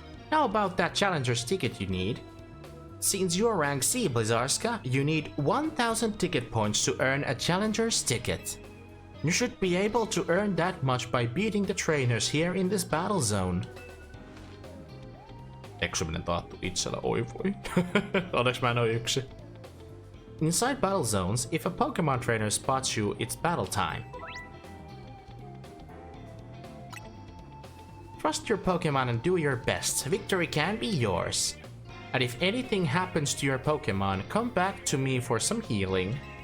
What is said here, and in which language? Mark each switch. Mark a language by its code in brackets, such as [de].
[en] How about that challenger's ticket you need? Since you're rank C, Blizzarska, you need 1000 ticket points to earn a challenger's ticket. You should be able to earn that much by beating the trainers here in this battle zone. [fi] Eksyminen taattu itsellä, oi voi. Onneksi mä en oo yksi. [en] Inside battle zones, if a Pokemon trainer spots you, it's battle time. Trust your Pokemon and do your best. Victory can be yours. And if anything happens to your Pokemon, come back to me for some healing.